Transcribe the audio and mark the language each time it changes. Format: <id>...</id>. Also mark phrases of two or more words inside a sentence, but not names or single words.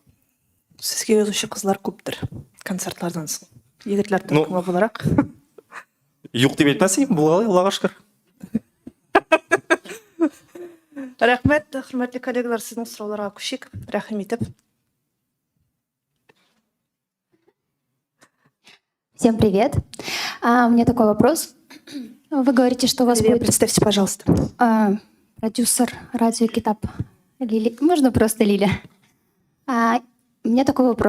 <tt>Сезгә язучы кызлар күптер концертлардан соң. Егетләр Ну, төркеме буларак. Юк дип әйтмәсәм, була, Аллага шөкер. Рәхмәт, хөрмәтле коллегалар, сезнең сорауларга күчик. Рәхим итеп.</tt> <ru>Всем привет. У меня такой вопрос. Вы говорите, что у вас Лилия, будет представьте, пожалуйста. продюсер радиокитап Лили. Можно просто Лиля? У меня такой вопрос.</ru>